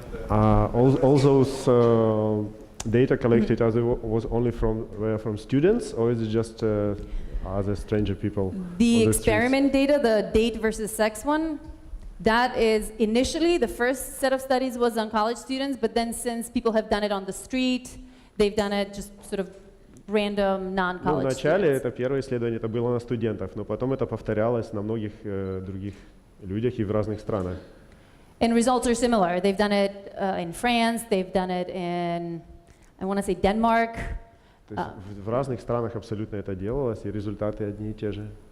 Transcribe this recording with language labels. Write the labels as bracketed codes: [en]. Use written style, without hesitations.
[en] All those data collected was only from students, or is it just other stranger people? The experiment data, the date versus sex one, that is initially the first set of studies was on college students, but then since people have done it on the street, they've done it just sort of random non-college [ru] Вначале это первое исследование, это было на студентах, но потом это повторялось на многих других людях и в разных странах. [en] And results are similar. They've done it in France, they've done it in, I want to say Denmark. [ru] То есть в разных странах абсолютно это делалось, и результаты одни и те же.